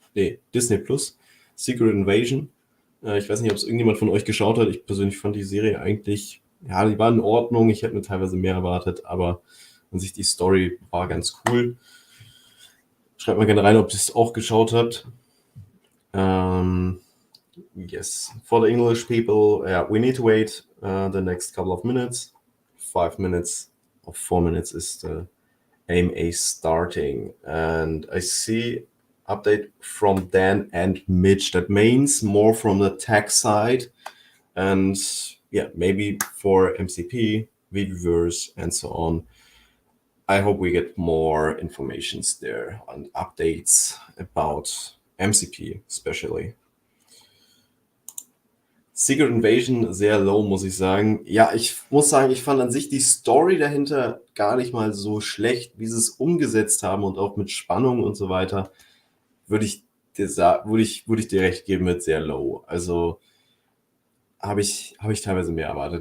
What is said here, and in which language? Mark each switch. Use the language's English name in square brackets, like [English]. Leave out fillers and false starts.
[German] Nee, Disney Plus. Secret Invasion. Ich weiß nicht, ob es irgendjemand von euch geschaut hat. Ich persönlich fand die Serie eigentlich, ja, die war in Ordnung. Ich hätte mir teilweise mehr erwartet, aber an sich die Story war ganz cool. Schreibt mal gerne rein, ob ihr es auch geschaut habt. [English] Yes, for the English people, we need to wait the next couple of minutes. 5 minutes or 4 minutes is the AMA starting. And I see update from Dan and Mitch. That means more from the tech side. And yeah, maybe for MCP, Weverse, and so on. I hope we get more informations there and updates about MCP especially. [German] Secret Invasion sehr low, muss ich sagen. Ja, ich muss sagen, ich fand an sich die Story dahinter gar nicht mal so schlecht, wie sie es umgesetzt haben und auch mit Spannung und so weiter, würde ich dir recht geben mit sehr low. Also habe ich teilweise mehr erwartet.